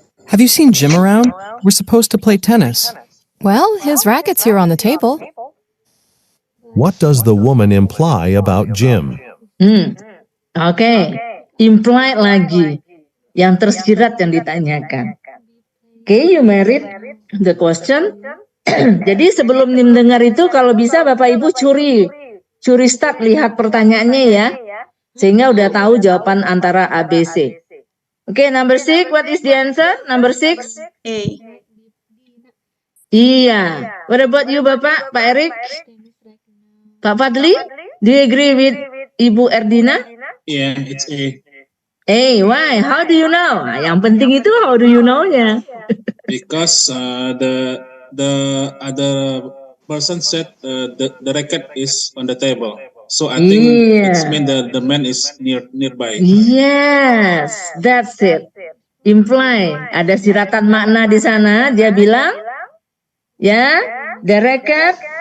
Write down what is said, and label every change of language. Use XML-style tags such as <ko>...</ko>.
<en>Have you seen Jim around? We're supposed to play tennis. Well, his racket's here on the table. What does the woman imply about Jim? Okay. Imply lagi.</en> <id>Yang tersirat yang ditanyakan.</id> <en>Okay, you married the question.</en> <id>Jadi sebelum mendengar itu, kalau bisa Bapak Ibu curi start lihat pertanyaannya ya. Sehingga udah tahu jawaban antara A, B, C.</id> <en>Okay, number 6, what is the answer? Number 6? A. Iya. What about you, Bapak? Pak Erik? Pak Fadli? Do you agree with Ibu Erdina? Yeah, it's A. Hey, why? How do you know?</en> <id>Nah, yang penting itu</id> <en>how do you know-</en> <id>nya?</id> <en>Because the other person said the racket is on the table. So I think it's mean the man is nearby. Yes, that's it. Imply.</en> <id>Ada siratan makna di sana. Dia bilang, ya,</id> <en>the racket</en>